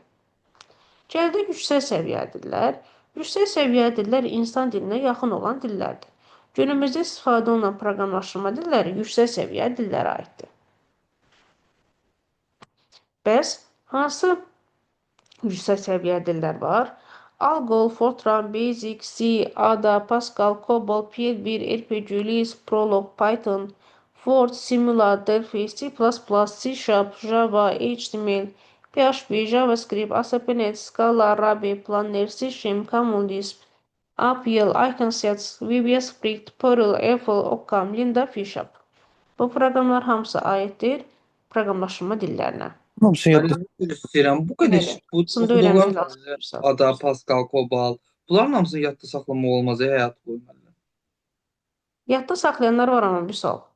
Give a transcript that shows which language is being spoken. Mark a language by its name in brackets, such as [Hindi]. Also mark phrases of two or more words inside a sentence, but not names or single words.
[Azerbaijani] Gəldi yüksək səviyyəli dillər. Yüksək səviyyəli dillər insan dilinə yaxın olan dillərdir. Günümüzdə istifadə olunan proqramlaşdırma dilləri yüksək səviyyəli dillərə aiddir. Bəs hansı yüksək səviyyə dillər var? Algol, Fortran, Basic, C, Ada, Pascal, Cobol, PL1, RPG, Lisp, Prolog, Python, Ford, Simula, Delphi, C++, C Sharp, Java, HTML, PHP, JavaScript, ASP.NET, Scala, Ruby, Planner, C Sharp, Common Lisp, APL, Iconsets, VBS Script, Perl, Eiffel, Occam, Linda, Fisharp. Bu proqramlar hamısı aiddir proqramlaşdırma dillərinə. Hamısı yadda. Müəllim, üzr istəyirəm. Bu qədər Bəli, bu kursunda oxuduqlar öyrənmək lazımdırsa. Ada, Pascal, Cobol. Bunların hamısını yadda saxlamaq olmaz həyat boyu müəllim. Yadda saxlayanlar var amma bir sual.